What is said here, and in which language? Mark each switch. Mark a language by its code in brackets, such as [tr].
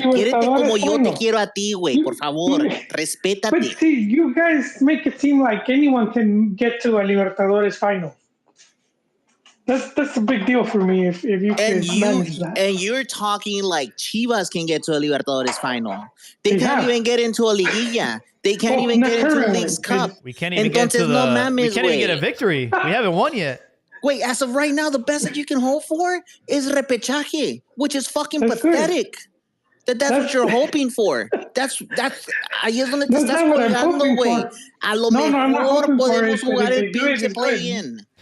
[es] Quiérete como yo te quiero a ti, güey. Por favor, respétate. [en] But see, you guys make it seem like anyone can get to a Libertadores final. That's a big deal for me if you can manage that. And you're talking like Chivas can get to a Libertadores final. They can't even get into a liguilla. They can't even get into the League's Cup. We can't even get to we can't even get a victory. We haven't won yet. Wait, as of right now, the best that you can hope for is repechaje, which is fucking pathetic. That's what you're hoping for. [es] Ahí es donde te estás colgando, güey. A lo mejor podemos jugar el pinche play-in.